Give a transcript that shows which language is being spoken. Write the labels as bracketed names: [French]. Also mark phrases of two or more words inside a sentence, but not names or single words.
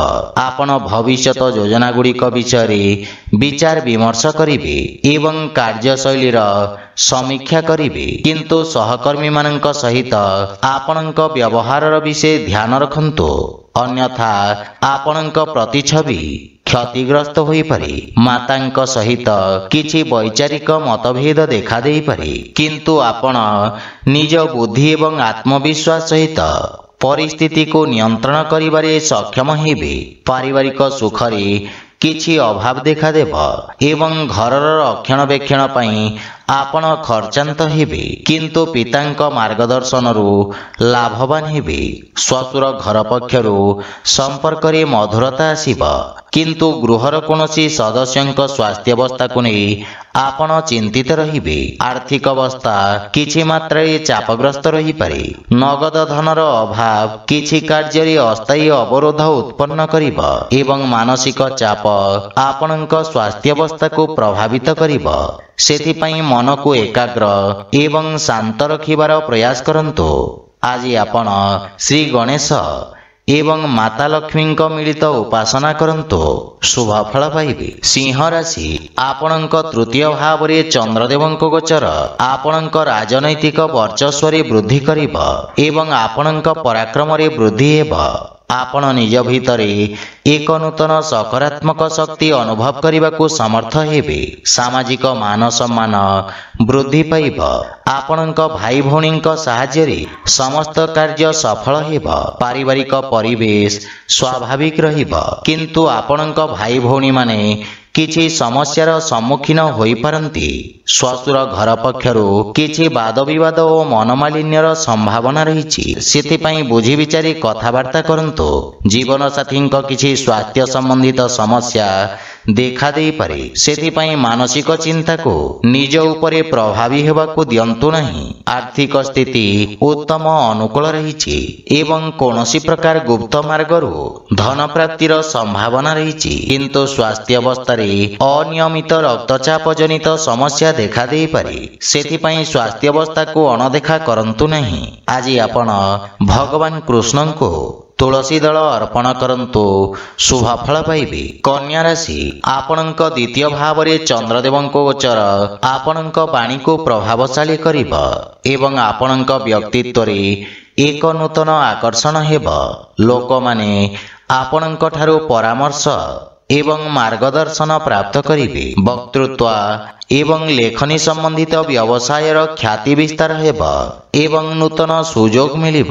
[Odia] ଆପଣ ଭବିଷ୍ୟତ ଯୋଜନା ଗୁଡ଼ିକ ବିଷୟରେ ବିଚାର ବିମର୍ଶ କରିବେ ଏବଂ କାର୍ଯ୍ୟଶୈଳୀର ସମୀକ୍ଷା କରିବେ, କିନ୍ତୁ ସହକର୍ମୀ ମାନଙ୍କ ସହିତ ଆପଣଙ୍କ ବ୍ୟବହାରର ବିଷୟ ଧ୍ୟାନ ରଖନ୍ତୁ, ଅନ୍ୟଥା ଆପଣଙ୍କ ପ୍ରତିଛବି କ୍ଷତିଗ୍ରସ୍ତ ହୋଇ ପାରେ। ମାତାଙ୍କ ସହିତ କିଛି ବୈଚାରିକ ମତଭେଦ ଦେଖା ଦେଇ ପାରେ, କିନ୍ତୁ ଆପଣ ନିଜ ବୁଦ୍ଧି ଏବଂ ଆତ୍ମବିଶ୍ୱାସ ସହିତ ପରିସ୍ଥିତିକୁ ନିୟନ୍ତ୍ରଣ କରିବାରେ ସକ୍ଷମ ହେବେ। ପାରିବାରିକ ସୁଖରେ କିଛି ଅଭାବ ଦେଖା ଦେବ ଏବଂ ଘରର ରକ୍ଷଣାବେକ୍ଷଣ ପାଇଁ ଆପଣ ଖର୍ଚ୍ଚାନ୍ତ ହେବେ, କିନ୍ତୁ ପିତାଙ୍କ ମାର୍ଗଦର୍ଶନରୁ ଲାଭବାନ ହେବେ। ଶ୍ୱଶୁର ଘର ପକ୍ଷରୁ ସମ୍ପର୍କରେ ମଧୁରତା ଆସିବ, କିନ୍ତୁ ଗୃହର କୌଣସି ସଦସ୍ୟଙ୍କ ସ୍ୱାସ୍ଥ୍ୟ ଅବସ୍ଥାକୁ ନେଇ ଆପଣ ଚିନ୍ତିତ ରହିବେ। ଆର୍ଥିକ ଅବସ୍ଥା କିଛି ମାତ୍ରାରେ ଚାପଗ୍ରସ୍ତ ରହି ପାରେ। ନଗଦ ଧନର ଅଭାବ କିଛି କାର୍ଯ୍ୟରେ ଅସ୍ଥାୟୀ ଅବରୋଧ ଉତ୍ପନ୍ନ କରିବ ଏବଂ ମାନସିକ ଚାପ ଆପଣଙ୍କ ସ୍ୱାସ୍ଥ୍ୟ ଅବସ୍ଥାକୁ ପ୍ରଭାବିତ କରିବ। ସେଥିପାଇଁ ମନକୁ ଏକାଗ୍ର ଏବଂ ଶାନ୍ତ ରଖିବାର ପ୍ରୟାସ କରନ୍ତୁ। ଆଜି ଆପଣ ଶ୍ରୀ ଗଣେଶ ଏବଂ ମାତା ଲକ୍ଷ୍ମୀ ମିଳିତ ଉପାସନା କରନ୍ତୁ, ଶୁଭ ଫଳ ପାଇବେ। ସିଂହ ରାଶି, ଆପଣଙ୍କ ତୃତୀୟ ଭାବରେ ଚନ୍ଦ୍ରଦେବଙ୍କ ଗୋଚର ଆପଣଙ୍କ ରାଜନୈତିକ ବର୍ଚ୍ଚସ୍ୱରେ ବୃଦ୍ଧି କରିବ ଏବଂ ଆପଣଙ୍କ ପରାକ୍ରମରେ ବୃଦ୍ଧି ହେବ। ଆପଣ ନିଜ ଭିତରେ ଏକ ନୂତନ ସକାରାତ୍ମକ ଶକ୍ତି ଅନୁଭବ କରିବାକୁ ସମର୍ଥ ହେବେ। ସାମାଜିକ ମାନ ସମ୍ମାନ ବୃଦ୍ଧି ପାଇବ। ଆପଣଙ୍କ ଭାଇ ଭଉଣୀ ସାହାଯ୍ୟରେ ସମସ୍ତ କାର୍ଯ୍ୟ ସଫଳ ହେବ। ପାରିବାରିକ ପରିବେଶ ସ୍ୱାଭାବିକ ରହିବ, କିନ୍ତୁ ଆପଣଙ୍କ ଭାଇ ଭଉଣୀ ମାନେ କିଛି ସମସ୍ୟାର ସମ୍ମୁଖୀନ ହୋଇ ପାରନ୍ତି। ଶ୍ୱଶୁର ଘର ପକ୍ଷରୁ କିଛି ବାଦ ବିବାଦ ଓ ମନମାଳିନ୍ୟର ସମ୍ଭାବନା ରହିଛି, ସେଥିପାଇଁ ବୁଝି ବିଚାରି କଥାବାର୍ତ୍ତା କରନ୍ତୁ। ଜୀବନ ସାଥୀ କିଛି ସ୍ୱାସ୍ଥ୍ୟ ସମ୍ବନ୍ଧିତ ସମସ୍ୟା ଦେଖା ଦେଇ ପାରେ, ସେଥିପାଇଁ ମାନସିକ ଚିନ୍ତାକୁ ନିଜ ଉପରେ ପ୍ରଭାବୀ ହେବାକୁ ଦିଅନ୍ତୁ ନାହିଁ। ଆର୍ଥିକ ସ୍ଥିତି ଉତ୍ତମ ଅନୁକୂଳ ରହିଛି ଏବଂ କୌଣସି ପ୍ରକାର ଗୁପ୍ତ ମାର୍ଗରୁ ଧନ ପ୍ରାପ୍ତିର ସମ୍ଭାବନା ରହିଛି, କିନ୍ତୁ ସ୍ୱାସ୍ଥ୍ୟ ଅବସ୍ଥାରେ ଅନିୟମିତ ରକ୍ତଚାପ ଜନିତ ସମସ୍ୟା ଦେଖା ଦେଇ ପାରେ, ସେଥିପାଇଁ ସ୍ୱାସ୍ଥ୍ୟ ଅବସ୍ଥାକୁ ଅଣଦେଖା କରନ୍ତୁ ନାହିଁ। ଆଜି ଆପଣ ଭଗବାନ କୃଷ୍ଣଙ୍କୁ ତୁଳସୀ ଦଳ ଅର୍ପଣ କରନ୍ତୁ, ଶୁଭ ଫଳ ପାଇବେ। କନ୍ୟା ରାଶି, ଆପଣଙ୍କ ଦ୍ୱିତୀୟ ଭାବରେ ଚନ୍ଦ୍ରଦେବଙ୍କ ଗୋଚର ଆପଣଙ୍କ ବାଣୀକୁ ପ୍ରଭାବଶାଳୀ କରିବ ଏବଂ ଆପଣଙ୍କ ବ୍ୟକ୍ତିତ୍ୱରେ ଏକ ନୂତନ ଆକର୍ଷଣ ହେବ। ଲୋକ ମାନେ ଆପଣଙ୍କ ଠାରୁ ପରାମର୍ଶ ଏବଂ ମାର୍ଗଦର୍ଶନ ପ୍ରାପ୍ତ କରିବେ। ବକ୍ତୃତ୍ୱ ଏବଂ ଲେଖନୀ ସମ୍ବନ୍ଧିତ ବ୍ୟବସାୟର ଖ୍ୟାତି ବିସ୍ତାର ହେବ ଏବଂ ନୂତନ ସୁଯୋଗ ମିଳିବ।